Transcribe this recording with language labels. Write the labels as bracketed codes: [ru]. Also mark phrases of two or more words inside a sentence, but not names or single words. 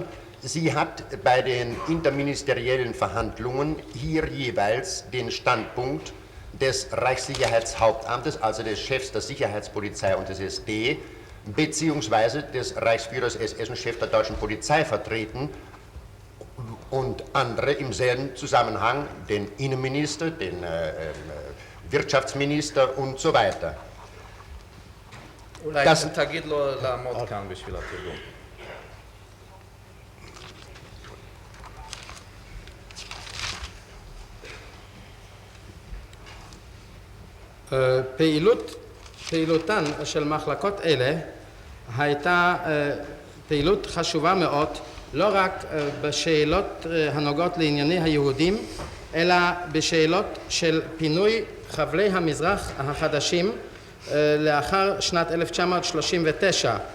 [de] sie hat bei den interministeriellen Verhandlungen hier jeweils den Standpunkt des Reichssicherheitshauptamtes, also des Chefs der Sicherheitspolizei und des SD, beziehungsweise des Reichsführers SS und Chef der deutschen Polizei vertreten und andere im selben Zusammenhang, den Innenminister, den Wirtschaftsminister und so weiter. [he] אולי תגיד לו לעמוד כאן בשביל התרגום. פעילותן של מחלקות אלה הייתה פעילות חשובה מאוד, לא רק בשאלות הנוגעות לענייני היהודים, אלא בשאלות של פינוי חבלי המזרח החדשים לאחר שנת 1939.